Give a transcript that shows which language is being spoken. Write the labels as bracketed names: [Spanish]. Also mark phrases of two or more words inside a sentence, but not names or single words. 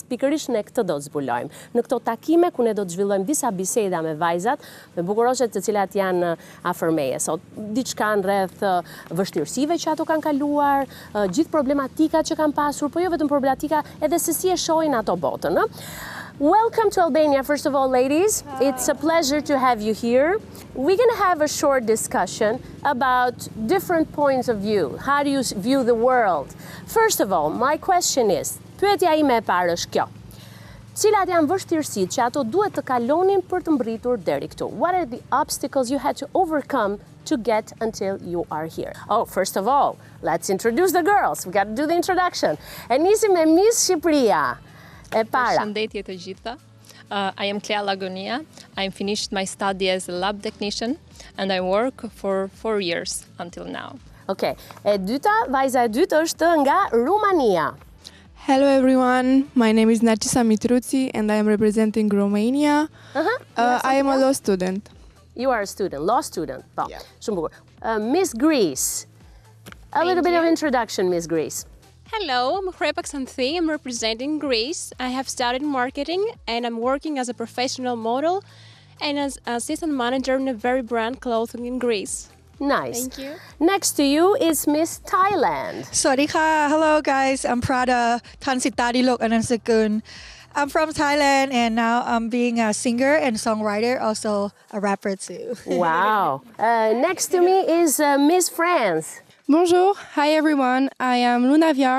[Albanian] Pikërisht ne këtë do të zbulojmë. Në këto takime ku ne do të zhvillojmë disa biseda me vajzat, me bukuroshet të cilat janë afër meje sot, diçka rreth vështirësive që ato kanë kaluar, gjithë problematikat që kanë pasur, po jo vetëm problematika, edhe se si e shohin ato botën, ë? [English] Welcome to Albania, first of all, ladies. Hi. It's a pleasure to have you here. We're going to have a short discussion about different points of view. How do you view the world? First of all, my question is, [Albanian] pyetja ime e parë është kjo. Cilat janë vështirësitë që ato duhet të kalonin për të mbritur deri këtu? [English] What are the obstacles you had to overcome to get until you are here? Oh, first of all, let's introduce the girls. We got to do the introduction. [Albanian] E nisim me Miss Shqipëria. E para. Përshëndetje të gjitha. [English] I am Clea Lagonia. I finished my study as a lab technician and I work for 4 years until now. Okay. [Albanian] E dyta, vajza e dytë është nga Rumania. [English] Hello everyone, my name is Narcisa Mitruci and I am representing Romania. I am a law student. You are a student, law student. [Albanian] Po. [English] Yeah. [Albanian] Shumë bukur. [English] Miss Greece. A little bit of introduction, Miss Greece. Hello, I'm Khrepa Xanthi. I'm representing Greece. I have studied marketing and I'm working as a professional model and as assistant manager in a very brand clothing in Greece. Nice. Thank you. Next to you is Miss Thailand. สวัสดีค่ะ Hello guys, I'm Prada Tansitadilok Anansakun. I'm from Thailand and now I'm being a singer and songwriter, also a rapper too. Wow. Next to me is Miss France. Bonjour, hi everyone, I am Luna Viar.